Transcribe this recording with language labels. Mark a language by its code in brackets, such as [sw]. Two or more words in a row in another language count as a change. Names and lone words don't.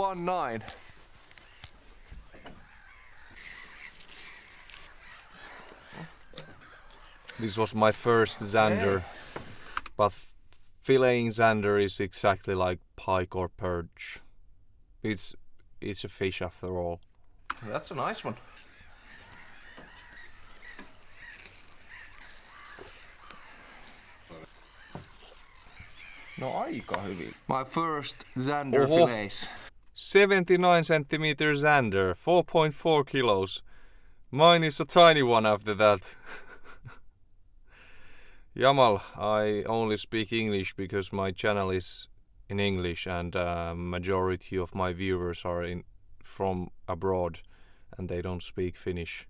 [en] Mine is 2.19. This was my first zander, but filleting zander is exactly like pike or perch. It's a fish after all. That's a nice one. [fi] No aika hyvin. [en] My first zander fillets. 79 centimeter zander, 4.4 kilos. Mine is a tiny one after that. Jamal, I only speak English because my channel is in English and majority of my viewers are from abroad and they don't speak Finnish.